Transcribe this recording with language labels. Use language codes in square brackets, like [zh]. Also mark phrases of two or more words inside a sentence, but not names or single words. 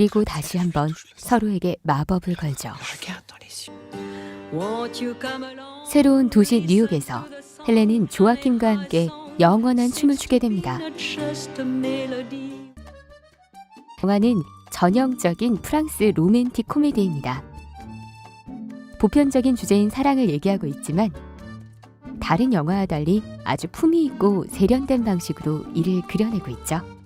[ko] 그리고 다시 한번 서로에게 마법을 걸죠. [fr] regarde dans les yeux. [ko] 새로운 도시 뉴욕에서 헬렌은 조아킴과 함께 영원한 춤을 추게 됩니다. 영화는 전형적인 프랑스 로맨틱 코미디입니다. 보편적인 주제인 사랑을 얘기하고 있지만 다른 영화와 달리 아주 품위 있고 세련된 방식으로 이를 그려내고 있죠.